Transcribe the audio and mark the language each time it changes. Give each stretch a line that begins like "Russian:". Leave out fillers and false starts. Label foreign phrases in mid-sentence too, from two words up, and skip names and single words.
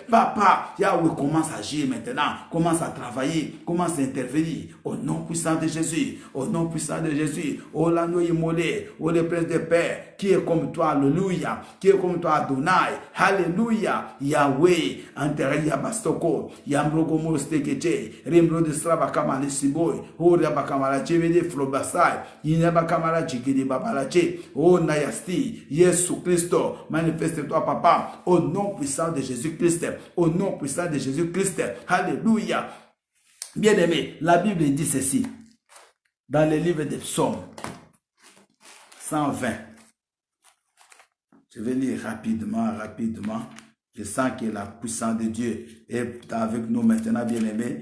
French: Papa, Yahweh commence à agir maintenant. Commence à travailler. Commence à intervenir. Au nom puissant de Jésus. Au nom puissant de Jésus. Oh l'agneau immolé. Oh le prince de paix. Qui est comme toi. Alléluia. Qui est comme toi. Adonai. Alléluia. Yahweh. Enterré Yabastoko. Yambrogo Mostekeche. Rimbro de Strava Kamale Siboy. Oh Rabakamala Chevede Flobasai. Yinabakamala Chikidi Babalache. Oh Nayasti. Yesu Christo. Manifeste-toi, papa. Au nom puissant de Jésus-Christ. Au nom puissant de Jésus-Christ. Alléluia. Bien-aimé, la Bible dit ceci. Dans le livre des Psaumes 120. Je vais lire rapidement. Je sens que la puissance de Dieu est avec nous maintenant, bien-aimés.